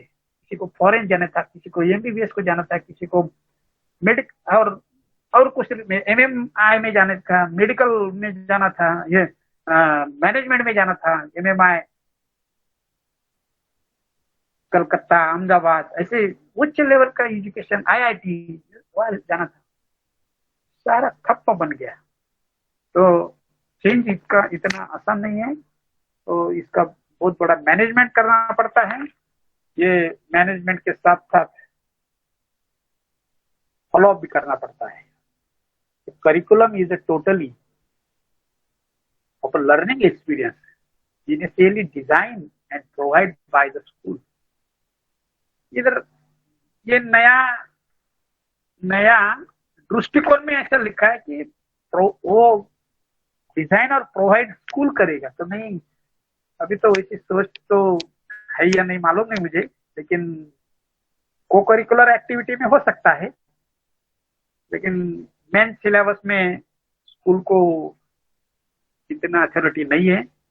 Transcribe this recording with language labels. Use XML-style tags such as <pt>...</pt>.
<hi>किसी को फॉरेन जाना था, किसी को एमबीबीएस को जाना था, किसी को मेडिक और कुछ एमएमआई में जाना था, मेडिकल में जाना था, ये मैनेजमेंट में जाना था, एमएमआई कलकत्ता, अहमदाबाद, ऐसे उच्च लेवल का एजुकेशन, आईआईटी वहां जाना था, सारा ठप्प बन गया। तो चेंज इसका इतना आसान नहीं है, तो इसका बहुत बड़ा मैनेजमेंट करना पड़ता है। ये मैनेजमेंट के साथ साथ फॉलो अप भी करना पड़ता है।</hi> <en>Curriculum is a totally of a learning experience initially designed and provided by the school.</en> <hi>इधर ये नया दृष्टिकोण में ऐसा लिखा है कि वो डिजाइन और प्रोवाइड स्कूल करेगा, तो नहीं, अभी तो वैसी सोच तो है या नहीं मालूम नहीं मुझे, लेकिन को करिकुलर एक्टिविटी में हो सकता है, लेकिन मेन सिलेबस में स्कूल को इतना अथॉरिटी नहीं है।</hi>